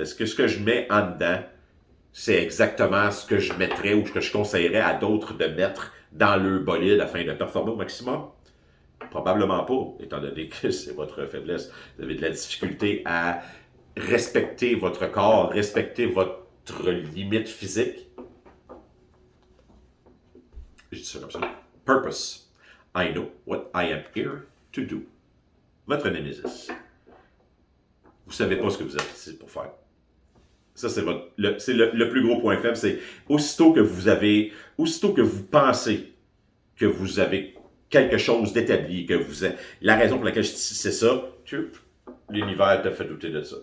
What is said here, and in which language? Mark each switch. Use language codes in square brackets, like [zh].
[fr] Est-ce que ce que je mets en dedans, c'est exactement ce que je mettrais ou ce que je conseillerais à d'autres de mettre dans le bolide afin de performer au maximum? Probablement pas, étant donné que c'est votre faiblesse. Vous avez de la difficulté à respecter votre corps, respecter votre limite physique. Je dis ça comme ça. Purpose. [en] I know what I am here to do. [fr] Votre némésis. Vous ne savez pas ce que vous êtes ici pour faire. Ça, c'est le plus gros point faible. C'est aussitôt que vous pensez que vous avez quelque chose d'établi, la raison pour laquelle je dis c'est ça, l'univers te fait douter de ça.